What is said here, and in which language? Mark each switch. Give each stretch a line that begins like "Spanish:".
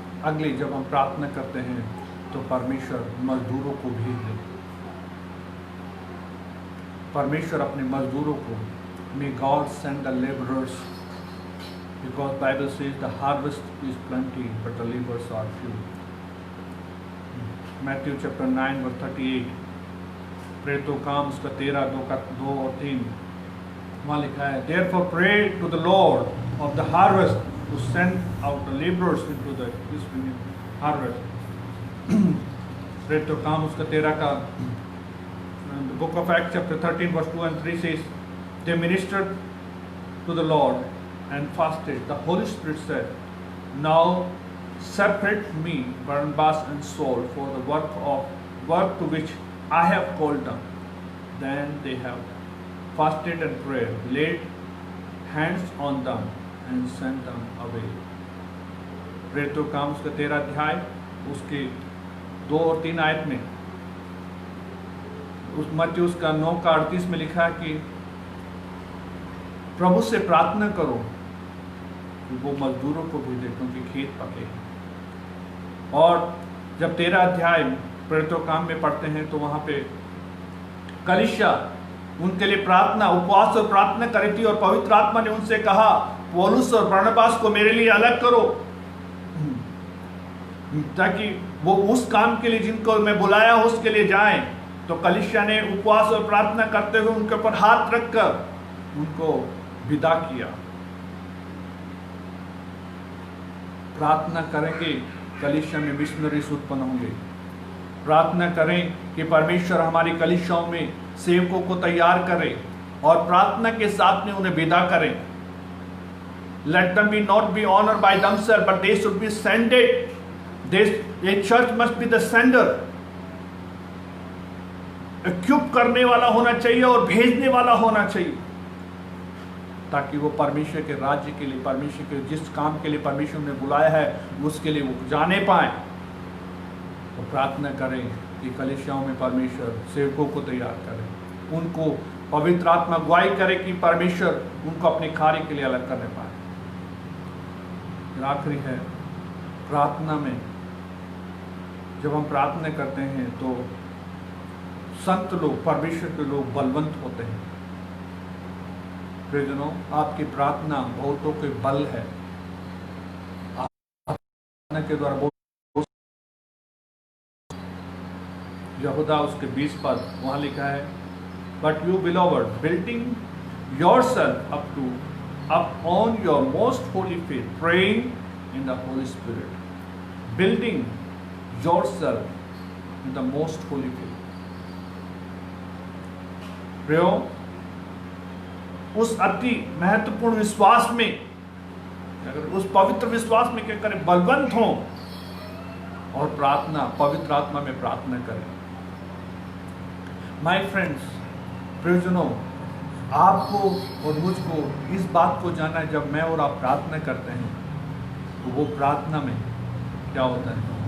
Hindi: अगली जब हम प्रार्थना करते हैं तो परमेश्वर मजदूरों को
English: भेज दे, परमेश्वर अपने मजदूरों को, may God send the labourers, because Bible says the harvest is plenty but the labourers are few.
Hindi: Matthew chapter 9 verse 38, प्रेरितों काम उसका 13 2 और 3 वहाँ लिखा है,
English: therefore pray to the Lord of the harvest to send out the laborers into the harvest।
Hindi: प्रेरितों काम उसका 13 का
English: the book of Acts chapter 13 verse 2 and 3 says, they ministered to the Lord and fasted. The Holy Spirit said, now separate me Barnabas and Saul for the work to which I have called them. Then they have fasted and prayed, laid hands on them and sent them away।
Hindi: प्रेरितों काम उसका 13 अध्याय उसके 2 और 3 आयत में, उस मत्ती उसका 9 का 38 में लिखा है कि प्रभु से प्रार्थना करो कि वो मजदूरों को भेजे क्योंकि खेत पके हैं। और जब 13 अध्याय प्रेरितों काम में पढ़ते हैं तो वहाँ पे कलीसिया उनके लिए प्रार्थना, उपवास और प्रार्थना करी थी, और पवित्र आत्मा ने उनसे कहा पौलुस और बरनबास को मेरे लिए अलग करो, ताकि वो उस काम के लिए जिनको मैं बुलाया उसके लिए जाएं। तो कलीसिया ने उपवास और प्रार्थना करते हुए उनके ऊपर हाथ रखकर उनको विदा किया। प्रार्थना करेंगे कलीसिया में मिशनरीज उत्पन्न होंगे। प्रार्थना करें कि परमेश्वर हमारी कलीसियाओं में सेवकों को तैयार करे और प्रार्थना के साथ में उन्हें विदा करें।
English: Let them be not be honored by themselves, but they should be sended. A church must be the sender.
Hindi: Equip करने वाला होना चाहिए और भेजने वाला होना चाहिए, ताकि वो परमेश्वर के राज्य के लिए, परमेश्वर के जिस काम के लिए परमेश्वर ने बुलाया है उसके लिए वो जाने पाए। तो प्रार्थना करें कि कलीसियाओं में परमेश्वर सेवकों को तैयार करे, उनको पवित्र आत्मा अगुवाई करे कि परमेश्वर उनको अपने कार्य के लिए अलग करने पाए। आखिरी है प्रार्थना में, जब हम प्रार्थना करते हैं तो संत लोग, परमेश्वर के लोग बलवंत होते हैं। प्रियजनों, आपकी प्रार्थना बहुतों के बल है। प्रार्थना के द्वारा यहूदा उसके 20 पद वहाँ लिखा है,
English: But you beloved building yourself up on your most holy faith, praying in the Holy Spirit, building yourself in the most holy faith.
Hindi: प्रियो, उस अति महत्वपूर्ण विश्वास में, अगर उस पवित्र विश्वास में क्या करें, बलवंत हों और प्रार्थना, पवित्र आत्मा में प्रार्थना करें।
English: my friends,
Hindi: प्रियजनों, आपको और मुझको इस बात को जानना है, जब मैं और आप प्रार्थना करते हैं तो वो प्रार्थना में क्या होता है।